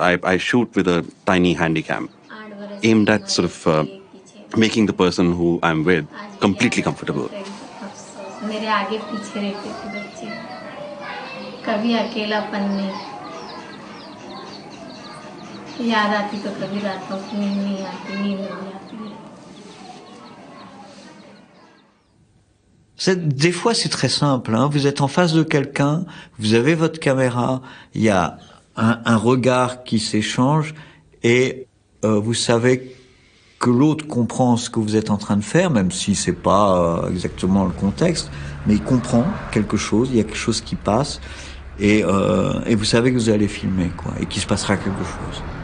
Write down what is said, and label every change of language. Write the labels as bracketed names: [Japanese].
[English] I shoot with a tiny handycam, aimed at sort of making the person who I'm with completely comfortable. [Hindi] मेरे आगे पीछे रहते थे बच्चे, कभी अकेलापन में याद आती तो कभी रातों को नींद नहीं आती. [French] Des fois, c'est très simple. Hein. Vous êtes en face de quelqu'un, vous avez votre caméra, il y a un regard qui s'échange et vous savez que l'autre comprend ce que vous êtes en train de faire, même si c'est pas exactement le contexte, mais il comprend quelque chose, il y a quelque chose qui passe et vous savez que vous allez filmer, quoi, et qu'il se passera quelque chose.